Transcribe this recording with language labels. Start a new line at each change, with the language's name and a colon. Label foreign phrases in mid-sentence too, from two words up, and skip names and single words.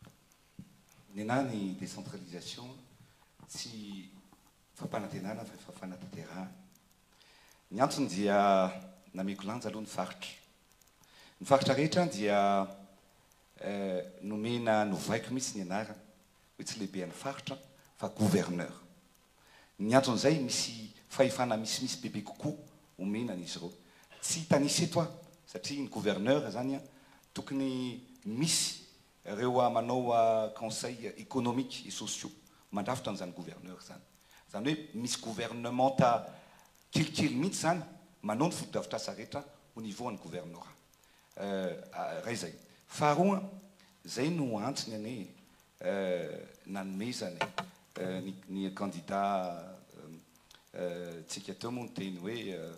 Malagasy: ny anahy ny décentralisation tsy fampanantenana fa fanatanterahana ny antony dia nameko lanja aloha ny faritra rehetra dia nomena novaiko mihitsy ny anarana hoe tsy lehibe any faritra fa gouverneur ny antony zay misy fahefana misimisy bebe kokoa omena n'izy ireo tsy hitanisy eto a satria ny gouverneur zany a tokony misy reo manao
French: conseil économique et sociaux
Malagasy: mandrafitra an'izany gouverneur zany zany hoe misy gouvernementa kelikely mihitsy zany manao ny foto-drafitrasa rehetra
French: au niveau
Malagasy: ny gouvernorat raha izay faharoa zay no antsony ane nanomezany ny candidat tsika teo moa ny teny hoe